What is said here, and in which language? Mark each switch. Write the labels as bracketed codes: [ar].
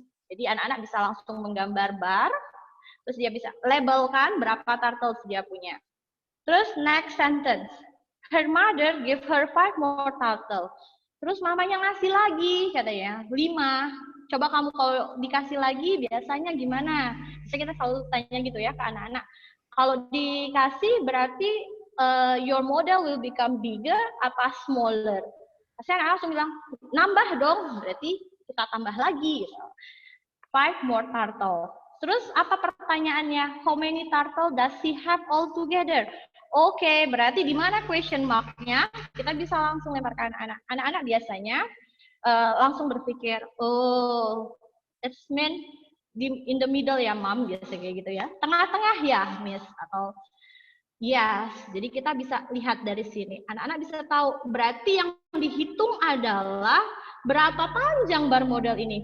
[id] Jadi anak-anak bisa langsung menggambar bar, terus dia bisa labelkan berapa turtles dia punya. Terus [en] next sentence, her mother give her 5 more turtles. [id] Terus mamanya ngasih lagi, katanya 5. Coba kamu kalau dikasih lagi biasanya gimana? Bisa kita selalu tanya gitu ya ke anak-anak. Kalau dikasih berarti [en] your model will become bigger [id] apa smaller? Pasti anak langsung bilang nambah dong, berarti kita tambah lagi. [en] 5 more turtle. [id] Terus apa pertanyaannya? [en] How many turtle does she have all together? [id] Oke, berarti di mana question mark-nya? Kita bisa langsung lempar ke anak-anak. Anak-anak biasanya langsung berpikir, oh [en] It's mean in the middle ya, Mom, [id] biasa kayak gitu ya. Tengah-tengah ya, Miss, atau yes. Jadi kita bisa lihat dari sini. Anak-anak bisa tahu, berarti yang dihitung adalah berapa panjang bar model ini.